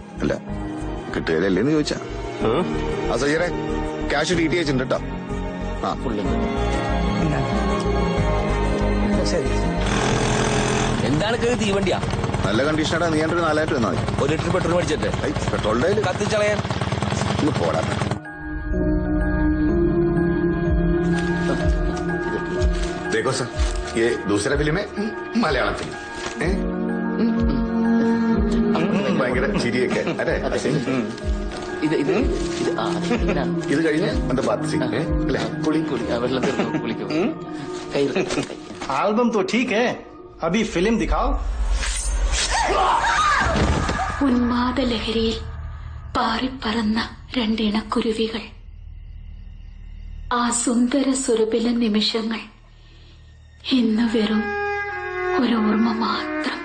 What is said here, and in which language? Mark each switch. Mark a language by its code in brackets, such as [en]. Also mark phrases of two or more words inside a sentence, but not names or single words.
[ml] അല്ല, കെട്ടുകാലല്ലേന്ന് ചോദിച്ചാ. ആ സയ്യറെ, ക്യാഷ് DTH ഉണ്ട് കേട്ടോ. ആ എന്താണ് തീവണ്ടിയാ? നല്ല കണ്ടീഷനാടാ. നീ ഒരു 4000 തന്നാ മതി. 1 ലിറ്റർ പെട്രോൾ മേടിച്ചിട്ട് പെട്രോളിന്റെ കത്തിച്ചളയാൻ ഇന്ന് പോടാ. [hi] देखो सर, ये दूसरा फिल्म है मलयालम फिल्म. [ml] ഭയങ്കര ചിരിയൊക്കെ അല്ലേ? ഇത് കഴിഞ്ഞ് എന്താ [en] bath scene [ml] അല്ലേ? വെള്ളം തീർന്നു കുളിക്കും. [hi] एल्बम तो ठीक है, अभी फिल्म दिखाओ. [ml] ഉന്മാദലഹരിയിൽ പാറിപ്പറന്ന രണ്ടിണക്കുരുവികൾ. ആ സുന്ദര സുരഭില നിമിഷങ്ങൾ ഇന്ന് വെറും ഒരു ഓർമ്മ മാത്രം.